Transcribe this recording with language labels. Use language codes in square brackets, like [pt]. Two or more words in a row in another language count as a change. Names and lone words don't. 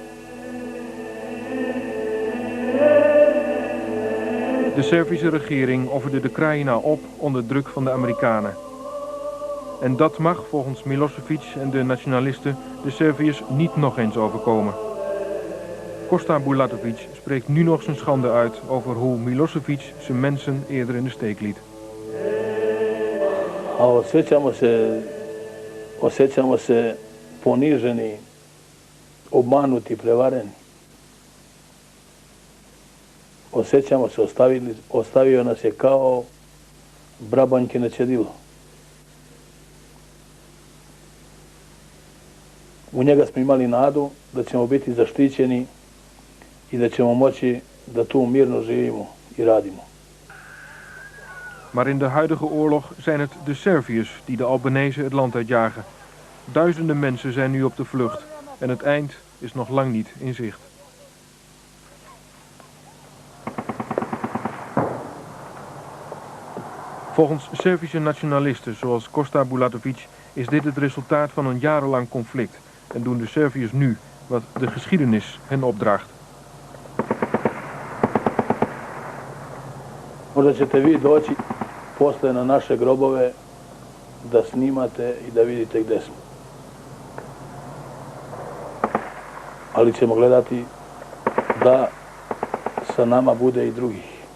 [nl] De Servische regering offerde de Krajina op onder druk van de Amerikanen. En dat mag volgens Milosevic en de nationalisten de Serviërs niet nog eens overkomen. Kosta Bulatovic spreekt nu nog zijn schande uit over hoe Milosevic zijn mensen eerder in de steek liet. [sr] Osjećamo se poniženi, obmanuti, prevareni. Osjećamo se, ostavio nas je kao brabanjke na cjedilo. U njega smo imali nadu da ćemo biti zaštićeni i da ćemo moći da tu mirno živimo i radimo. [nl] Maar in de huidige oorlog zijn het de Serviërs die de Albanese het land uitjagen. Duizenden mensen zijn nu op de vlucht en het eind is nog lang niet in zicht. Volgens Servische nationalisten zoals Kosta Bulatovic is dit het resultaat van een jarenlang conflict en doen de Serviërs nu wat de geschiedenis hen opdraagt. [sr] Možda ćete vi doći posle na naše grobove da snimate i da vidite gde smo. Ali ćemo gledati da sa nama bude i drugih.